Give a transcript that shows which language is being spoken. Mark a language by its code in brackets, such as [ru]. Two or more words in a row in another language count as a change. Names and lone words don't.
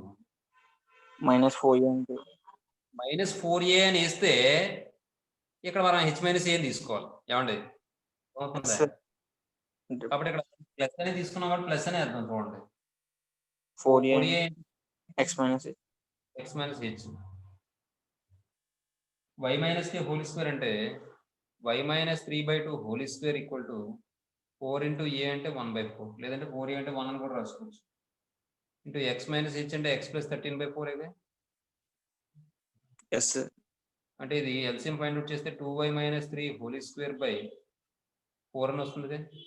[te] -4a అంటే -4a అని వేస్తే ఇక్కడ మనం [en] h minus a [te] తీసుకోవాలి. ఏమండి అవుతుందా? [en] sir. [te] కాబట్టి ఇక్కడ ప్లస్ అని తీసుకున్నాం కాబట్టి ప్లస్ అనే అర్థం. చూడండి, [en] 4a x minus a. x - h y - [te] k [en] whole square [te] అంటే y - 3/2 [en] whole square equal to [te] 4 × a అంటే 1/4 లేదంటే 4a అంటే 1 అని కూడా రాసుకోవచ్చు. ఇంటూ x - h అంటే x + 13/4 ఇదే. [en] yes sir. [te] అంటే ఇది [en] LCM find out [te] చేస్తే 2y - 3 [en] whole square by [te] 4 అని వస్తుంది.